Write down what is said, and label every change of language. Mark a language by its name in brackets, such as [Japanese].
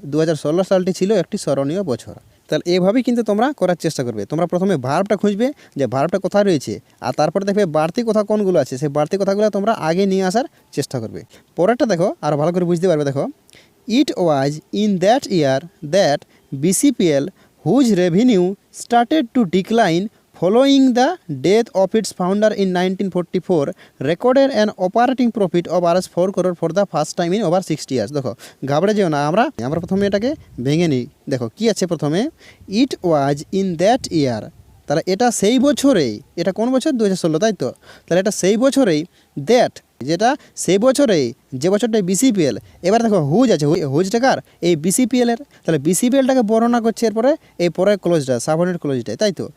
[Bangla] 2016 সালটি ছিল একটি স্মরণীয় বছর। তাহলে এভাবেই কিন্তু তোমরা করার চেষ্টা করবে। তোমরা প্রথমে ভার্বটা খুঁজবে যে ভার্বটা কোথায় রয়েছে, আর তারপরে দেখবে বাড়তি কথা কোনগুলো আছে, সেই বাড়তি কথাগুলো তোমরা আগে নিয়ে আসার চেষ্টা করবে। পরেরটা দেখো, আরও ভালো করে বুঝতে পারবে। দেখো, [English] It was in that year that BCPL whose revenue started to decline following the death of its founder in 1944, recorded an operating profit of Rs 4 crore for the first time in over 60 years. [Bangla] দেখো ঘাবড়ে যেও না, আমরা প্রথমে এটাকে ভেঙে নিই। দেখো কি আছে প্রথমে, [English] it was in that year, [Bangla] তাহলে এটা সেই বছরেই, এটা কোন বছর 2016, তাই তো, তাহলে এটা সেই বছরেই, দ্যাট যেটা সেই বছরেই, যে বছরটাই বিসিপিএল। এবার দেখো হুজ আছে, হুজটা কার, এই বিসিপিএলের, তাহলে বিসিপিএলটাকে বর্ণনা করছে এরপরে এই পরের ক্লোজটা, সাবঅর্ডিনেট ক্লোজটাই, তাই তো।